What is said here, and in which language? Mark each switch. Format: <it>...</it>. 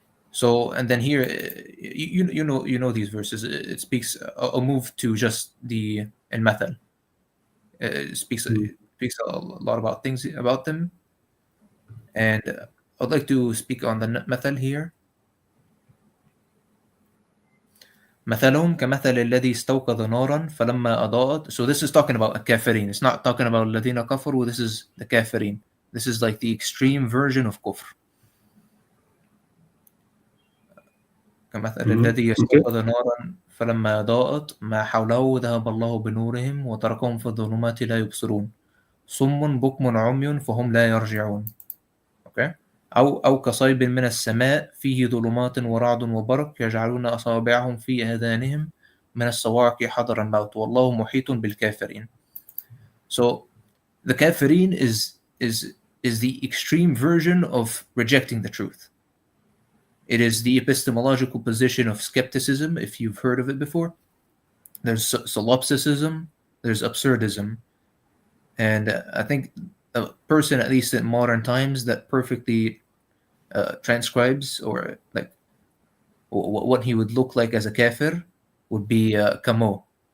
<en>So, and then here you know these verses. It speaks. I'll move to just the al-mathal. It speaks a lot about things about them, and I'd like to speak on the mathal here.</en> <ar>مثلهم كمثل الذي استوقد نارا فلما أضاءت.</ar> <en>So this is talking about a kafirin. It's not talking about</en> <ar>الذين كفروا.</ar> <en>This is the kafirin. This is like the extreme version of kufr.</en> <ar>كمثل الذي استوقد نارا فلما أضاءت ما حوله ذهب الله بنورهم وتركهم في الظلمات لا يبصرون صم بكم عمي فهم لا يرجعون.</ar> <en>Okay.</en> <ar>أو كصيب من السماء فيه ظلمات ورعد وبرق يجعلون أصابعهم في آذانهم من الصواعق حذر الموت والله محيط بالكافرين.</ar> <en>So the kafirin is the extreme version of rejecting the truth. It is the epistemological position of skepticism, if you've heard of it before. There's solipsism, there's absurdism, and I think a person, at least in modern times, that perfectly transcribes or like what he would look like as a kafir would be Kamo.</en>